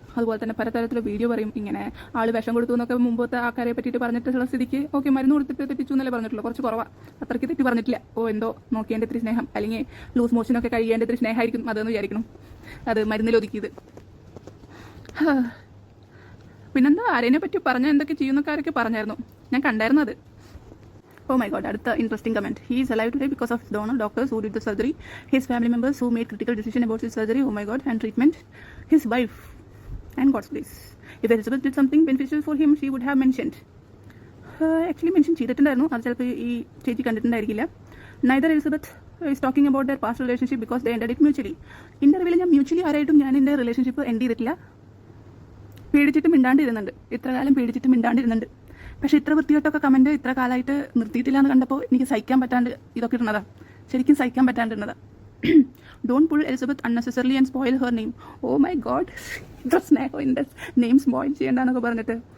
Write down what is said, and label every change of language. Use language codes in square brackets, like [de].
[ml] അതുപോലെ തന്നെ പലതരത്തിലുള്ള വീഡിയോ പറയും. ഇങ്ങനെ ആൾ വിഷം കൊടുത്തു എന്നൊക്കെ മുമ്പത്തെ ആൾക്കാരെ പറ്റിയിട്ട് പറഞ്ഞിട്ടുള്ള സ്ഥിതിക്ക് ഓക്കെ, മരുന്ന് കൊടുത്തിട്ട് തെറ്റിച്ചു എന്നല്ലേ പറഞ്ഞിട്ടുള്ളൂ, കുറച്ച് കുറവാണ്, അത്രയ്ക്ക് തെറ്റി പറഞ്ഞിട്ടില്ല. എന്തോ നോക്കിയേണ്ട ഇത്തിരി സ്നേഹം, അല്ലെങ്കിൽ ലൂസ് മോഷനൊക്കെ കഴിയേണ്ട ഇത്തിരി സ്നേഹമായിരിക്കും അതെന്ന് വിചാരിക്കണം. അത് മരുന്നിൽ ഒതുക്കിയത്. പിന്നെന്താ, ആരേനെ പറ്റി പറഞ്ഞ എന്തൊക്കെ ചെയ്യുന്നൊക്കെ ആരൊക്കെ പറഞ്ഞായിരുന്നു, ഞാൻ കണ്ടായിരുന്നു അത്. [en] Oh my god, [ml] അടുത്ത interesting comment. [en] He is alive today because of his donor doctors who did the surgery, his family members who made critical decision about his surgery, oh my god, and treatment, his wife, and God's grace. If Elizabeth did something beneficial for him, she would have mentioned. Actually mention [ml] ചെയ്തിട്ടുണ്ടായിരുന്നു, അത് ചിലപ്പോൾ ഈ ചേച്ചി കണ്ടിട്ടുണ്ടായിരിക്കില്ല. [en] Neither Elizabeth is talking about their past relationship because they ended it mutually. [ml] ഇന്റർവ്യൂവിൽ ഞാൻ mutually ആരായിട്ടും ഞാൻ എൻ്റെ relationship end ചെയ്തിട്ടില്ല. പേടിച്ചിട്ട് മിണ്ടാണ്ടിരുന്നുണ്ട്, ഇത്ര കാലം പേടിച്ചിട്ട് മിണ്ടാണ്ടിരുന്നുണ്ട്. പക്ഷേ ഇത്ര വൃത്തികെട്ടൊക്കെ കമന്റ് ഇത്ര കാലമായിട്ട് നിർത്തിയിട്ടില്ല എന്ന് കണ്ടപ്പോൾ എനിക്ക് സഹിക്കാൻ പറ്റാണ്ട് ഇതൊക്കെ ഇടുന്നതാ, ശരിക്കും സഹിക്കാൻ പറ്റാണ്ടിരുന്നതാ. [en] Don't pull Elizabeth unnecessarily and spoil her name. Oh my God, [ml] സ്നേഹൻ്റെ name spoil ചെയ്യേണ്ടെന്നൊക്കെ പറഞ്ഞിട്ട്.